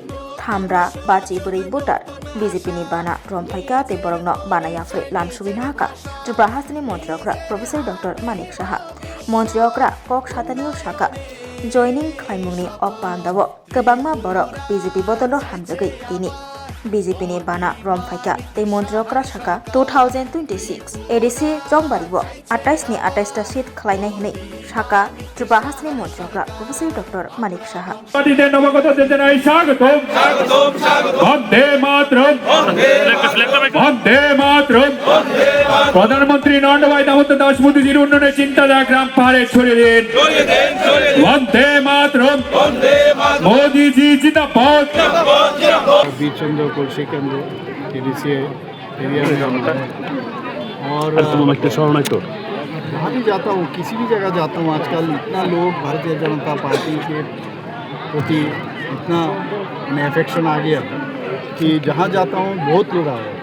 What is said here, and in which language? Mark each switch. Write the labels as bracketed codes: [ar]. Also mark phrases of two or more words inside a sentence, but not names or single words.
[trp] थामरा बाची बुरै भोटार बीजेपी बाना रमफाइका ते बरंगनो बानायाफ्रे लानसुबिना हाका त्रिपुरा हासनि मन्त्रियक्रा प्रोफेसर डॉक्टर मानिक साहा मन्त्रियक्रा कक सातानियाव साका जयनिं खायमुंनि अपान्दाव गोबांमा बरक बीजेपी बदलो हामजगै दिनि बीजेपी नि बाना रमफाइका ते मन्त्रियक्रा साका 2026 एडिसि जंबारिव 28 नि 28 टा सीट खलायनाय हिनै साका त्रिपुरा हासनि मन्त्रियक्रा प्रोफेसर डॉक्टर मानिक साहा [bn] নবাগত যোজনায় স্বাগতম বন্দে মাতরম বন্দে মাতরম প্রধানমন্ত্রী নন্ডভাই দামোদর দাস মোদীজির উন্নয়নের চিন্তাধারা গ্রাম পাহাড়ে ছড়িয়ে দিন বন্দে মাতরম মোদীজি জিন্দাবাদ [hi] बीरचंद्र कलसी केंद्र [en] ADC area [hi] में जाता है और जहाँ भी जाता हूँ किसी भी जगह जाता हूँ आजकल इतना लोग भारतीय जनता पार्टी के प्रति इतना अफेक्शन आ गया कि जहाँ जाता हूँ बहुत लोग आ रहे हैं।